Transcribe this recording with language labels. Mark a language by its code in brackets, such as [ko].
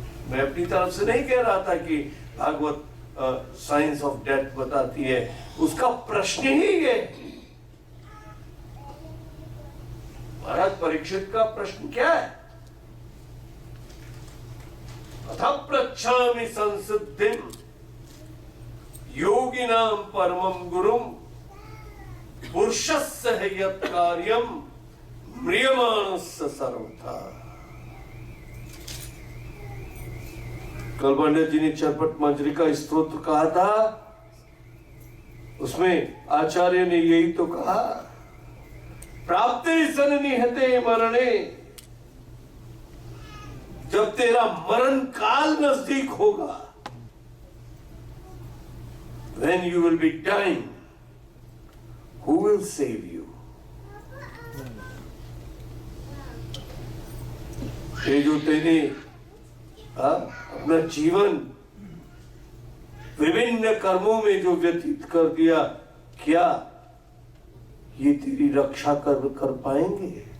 [hi] मैं अपनी तरफ से नहीं कह रहा था कि भागवत साइंस ऑफ डेथ बताती है. उसका प्रश्न ही ये. महाराज परीक्षित का प्रश्न क्या है? [sa] अतः पृच्छामि संसिद्धिं योगिनां परमं गुरुं पुरुषस्य हि यत् कार्यं म्रियमाणस्य सर्वथा. [hi] कल पंडित जी ने चरपट मंजरी का स्तोत्र कहा था. उसमें आचार्य ने यही तो कहा, [sa] प्राप्ते सन निहते मरणे. [hi] जब तेरा मरण काल नजदीक होगा, [en] when you will be dying, who will save you? [hi] ये जो तेने अपना जीवन विभिन्न कर्मों में जो व्यतीत कर दिया, क्या ये तेरी रक्षा कर पाएंगे?